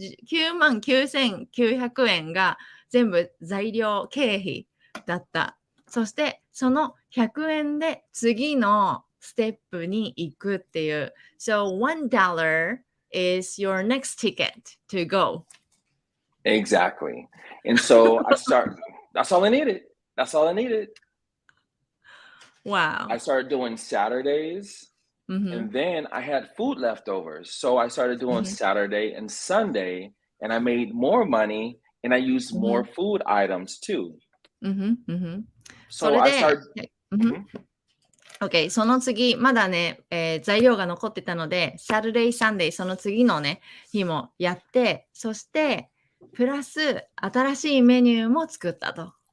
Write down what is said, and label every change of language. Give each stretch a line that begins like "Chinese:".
Japanese: 99,900 円が全部材料経費だった。そしてその100円で次のステップに行くっていう。
English: So $1 is your next ticket to go. Exactly. And so that's all I needed. Wow. I started doing Saturdays. And then I had food leftovers. So I started doing Saturday and Sunday, and I made more money, and I used more food items too. So I started.
Japanese: OK、その次、まだね、材料が残ってたので、Saturday, Sunday、その次のね、日もやって、そして、プラス、新しいメニューも作ったと。